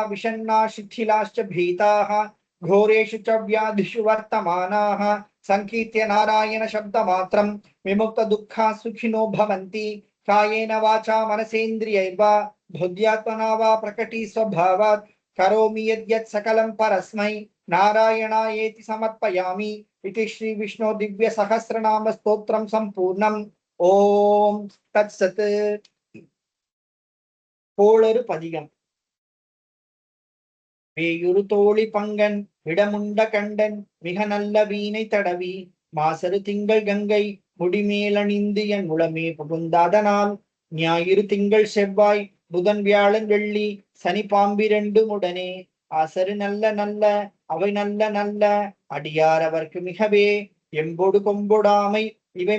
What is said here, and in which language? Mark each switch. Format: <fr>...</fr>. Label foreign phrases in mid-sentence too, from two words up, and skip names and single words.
<sa>विषण्णा शिथिलाश्च भीताः घोरेषु च व्याधिषु वर्तमानाः संकीर्त्य नारायण शब्दमात्रं विमुक्त दुःखा सुखिनो भवन्ति कायेन वाचा मनसेन्द्रियैर्वा बुद्ध्यात्मना वा प्रकटी स्वभावात् करोमि यद्यत् सकलं परस्मै नारायणायेति समर्पयामि इति श्री विष्णु दिव्य सहस्रनाम स्तोत्रं संपूर्णम् ओम तत्सत्</sa> <ta>கோளறு பதிகம் வேயுறு தோழி பங்கன் விடமுண்ட கண்டன் மிக நல்ல வீணை தடவி மாசரு திங்கள் கங்கை முடிமேலணிந்து என் உளமே புகுந்தாதனால் ஞாயிறு திங்கள் செவ்வாய் புதன் வியாழன் வெள்ளி சனி பாம்பிரண்டு உடனே ஆசரு நல்ல நல்ல அவை நல்ல நல்ல அடியார் அவர்க்கு மிகவே எம்பொடு கொம்பொடாமை இவை</ta>